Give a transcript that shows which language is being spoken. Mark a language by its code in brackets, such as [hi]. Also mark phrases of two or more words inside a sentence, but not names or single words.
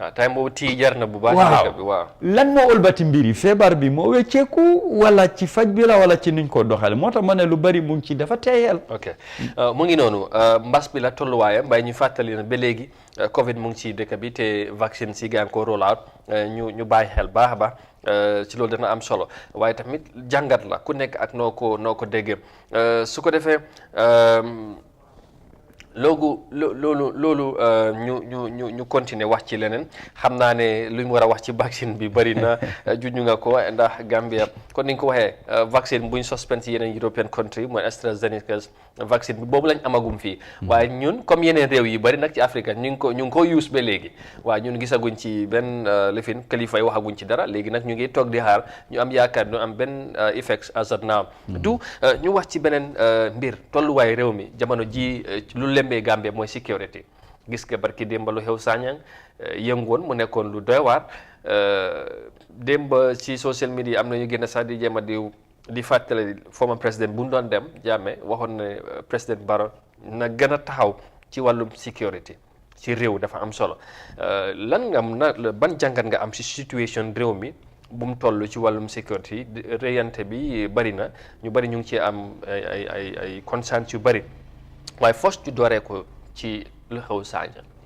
[wo] time boobu tii jar na bu baax waaw lan moo ëlbati mbir yi feebar bi moo wecceeku wala ci faj bi la wala ci nuñ ko doxale moo tax ma ne lu bari mu ngi ci dafa teeyal mu ngi noonu mbas bi la tolluwaayam mbay ñu fàttali na ba léegi Covid mu ngi ci dëkk bi te vaccine si gaa ngi ko [en] roll out [wo] ñu bàyyi xel baax a baax ci loolu dana am solo waaye tamit jàngat la ku nekk ak noo ko déggee su ko defee loolu ñu continuer wax ci leneen xam naa ne lu ñu war a wax ci vaccine bi bëri na juñu nga ko ndax Gambia kon ni nga ko waxee vaccine buñ suspend ci yeneen [en] European country [wo] mooy AstraZeneca vaccine bi boobu lañ amagum fii waaye ñun comme yeneen réew yi bëri nag ci Afrique ñu ngi ko use ba léegi waaye ñun gisaguñ ci benn lifin kilifa yi waxaguñ ci dara léegi nag ñu ngi toog di xaar ñu am yaakaar ñu am benn [en] effects as of now [wo] du ñu wax ci beneen mbir tolluwaay réew mi jamono ji lu lembee Gambia mooy sécurité gis nga barki démb lu xew Sanyang yëngoon mu nekkoon lu doy waar démb ci [en] social media [wo] am na ñu génn sax di jéem a di fàttali former président bu ñu doon dem Jammeh waxoon ne président Barrow na gën a taxaw ci wàllum sécurité ci réew dafa am solo lan nga ban jàngat nga am ci situation réew mi bu mu toll ci wàllum sécurité réyante bi bari na ñu bari ñu ngi ci am ay concerns yu bari waaye first ñu dooree ko ci lu xew Sanyang